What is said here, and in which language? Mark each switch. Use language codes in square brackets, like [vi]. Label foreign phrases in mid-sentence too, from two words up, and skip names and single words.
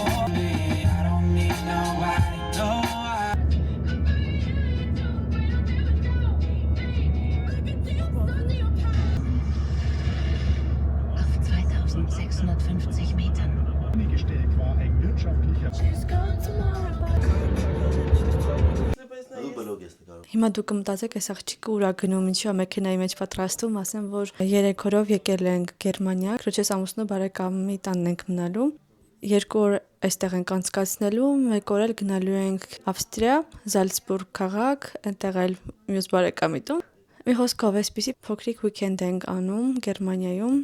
[en] I don't need nobody, no. [de] 2650 Metern. Gestellt war ein wirtschaftlicher. [hy] Հիմա դուք մտածեք, այս աղջիկը ուրա գնում, ինչի՞ մեքենայի մեջ պատրաստում, ասեմ, որ 3 օրով եկել ենք Գերմանիա, քրոջս ամուսնու բարեկամի տանն ենք մնալու, 2 օր այստեղ ենք անցկացնելու, 1 օր էլ գնալու ենք Ավստրիա, Զալցբուրգ քաղաք, այնտեղ էլ մյուս բարեկամի տուն։ Մի խոսքով այսպիսի փոքրիկ weekend ենք անում Գերմանիայում։